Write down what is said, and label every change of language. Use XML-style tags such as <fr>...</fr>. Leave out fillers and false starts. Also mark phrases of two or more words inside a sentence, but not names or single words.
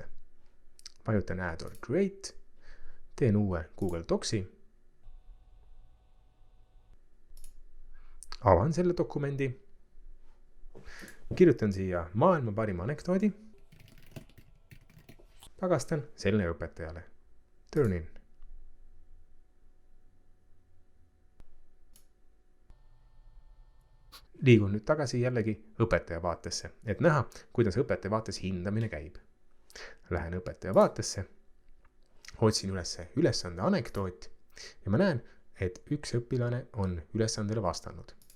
<et>Vajutan</et> <en>Add or Create,</en> <et>teen uue Google Docsi, avan selle dokumendi, kirjutan siia maailma parima anekdoodi, tagastan selle õpetajale.</et> <en>Turn in.</en> <et>Liigun nüüd tagasi jällegi õpetaja vaatesse, et näha, kuidas õpetaja vaates hindamine käib. Lähen õpetaja vaatesse, otsin ülesande anekdoot ja ma näen, et üks õpilane on ülesandele vastanud.</et>